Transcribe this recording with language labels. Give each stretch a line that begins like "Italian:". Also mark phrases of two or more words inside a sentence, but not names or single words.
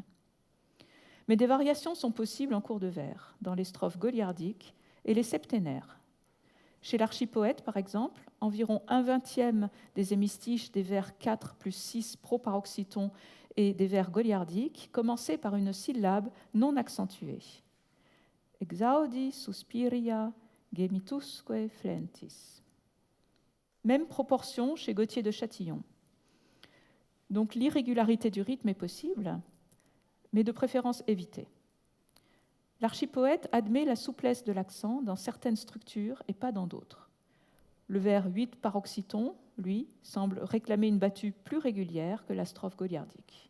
French: Mais des variations sont possibles en cours de vers, dans les strophes goliardiques et les septénaires. Chez l'archipoète, par exemple, environ 1/20 des hémistiches des vers 4 plus 6 proparoxytons et des vers goliardiques commençaient par une syllabe non accentuée.
Latin: Exaudi suspiria gemitusque flentis.
French: Même proportion chez Gauthier de Châtillon. Donc l'irrégularité du rythme est possible, mais de préférence évitée. L'archipoète admet la souplesse de l'accent dans certaines structures et pas dans d'autres. Le vers 8 paroxyton, lui, semble réclamer une battue plus régulière que la strophe goliardique.